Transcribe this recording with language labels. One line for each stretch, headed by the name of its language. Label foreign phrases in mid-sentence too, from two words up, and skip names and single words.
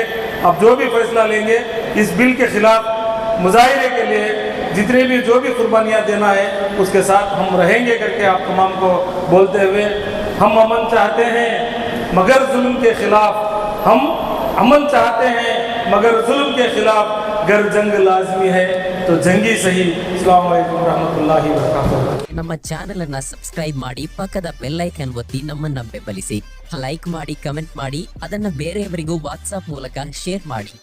Hindi: अब जो भी फैसला लेंगे इस बिल के ख़िलाफ़ मुजाहिरे के लिए जितने भी जो भी कुर्बानियाँ देना है उसके साथ हम रहेंगे करके आप तमाम को बोलते हुए, हम अमन चाहते हैं मगर जुल्म के ख़िलाफ़, हम अमन चाहते हैं मगर जुल्म के ख़िलाफ़ गर जंग लाजमी है तो जंगी सही।
Arabic: السلام عليكم رحمة الله و بركاته.
Kannada: ನಮ್ಮ ಚಾನೆಲ್ ಅನ್ನು ಸಬ್ಸ್ಕ್ರೈಬ್ ಮಾಡಿ, ಪಕ್ಕದ
English: bell icon
Kannada: ಒತ್ತಿ ನಮ್ಮನ್ನು ಬೆಂಬಲಿಸಿ, ಲೈಕ್ ಮಾಡಿ, ಕಮೆಂಟ್ ಮಾಡಿ, ಅದನ್ನು ಬೇರೆಯವರಿಗೂ ವಾಟ್ಸ್ಆಪ್ ಮೂಲಕ ಶೇರ್ ಮಾಡಿ।